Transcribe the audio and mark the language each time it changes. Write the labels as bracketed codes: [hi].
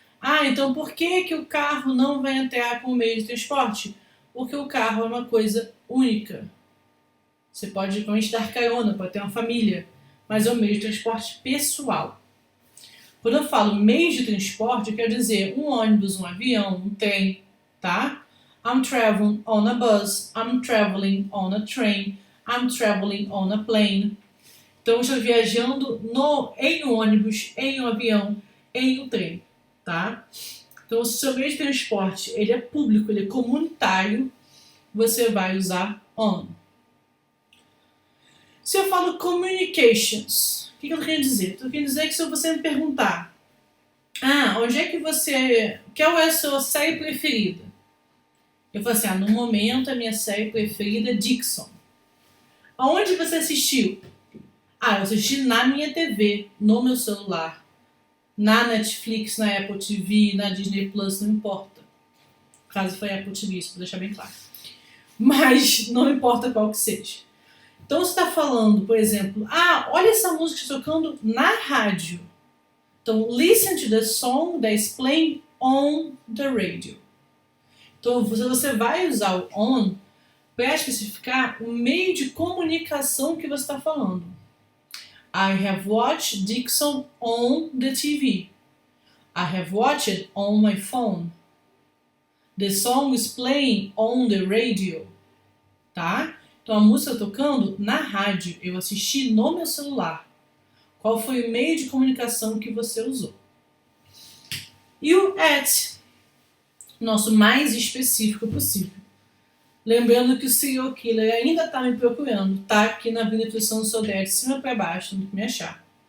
[pt] Ah, então por que o carro não vai entrar como meio de transporte? Porque o carro é uma coisa única. Você pode realmente dar carona, pode ter uma família, mas é um meio de transporte pessoal. Quando eu falo meios de transporte, eu quero dizer um ônibus, um avião, um trem, tá? [en] I'm traveling on a bus, I'm traveling on a train, I'm traveling on a plane. [pt] Então, eu estou viajando em um ônibus, em um avião, em um trem, tá? Então, se o seu meio de transporte ele é público, ele é comunitário, você vai usar on. Se eu falo communications, o que eu estou querendo dizer? Estou querendo dizer que se você me perguntar onde é que você... Qual é a sua série preferida? Eu falo assim, no momento a minha série preferida é Dixon. Aonde você assistiu? Eu assisti na minha TV, no meu celular, na Netflix, na Apple TV, na Disney Plus, não importa. No caso foi Apple TV, isso vou deixar bem claro. Mas não importa qual que seja. Então você está falando, por exemplo, olha essa música que está tocando na rádio. [en] Então, listen to the song that is playing on the radio. [pt] Então você vai usar o on para especificar o meio de comunicação que você está falando. [en] I have watched Dixon on the TV. I have watched it on my phone. The song is playing on the radio. [pt] Tá? Então a música está tocando na rádio. Eu assisti no meu celular. Qual foi o meio de comunicação que você usou? E o at, nosso mais específico possível. Lembrando que o serial killer ainda está me procurando, tá aqui na Avenida Intuição Sodré, de cima para baixo, não tem que me achar.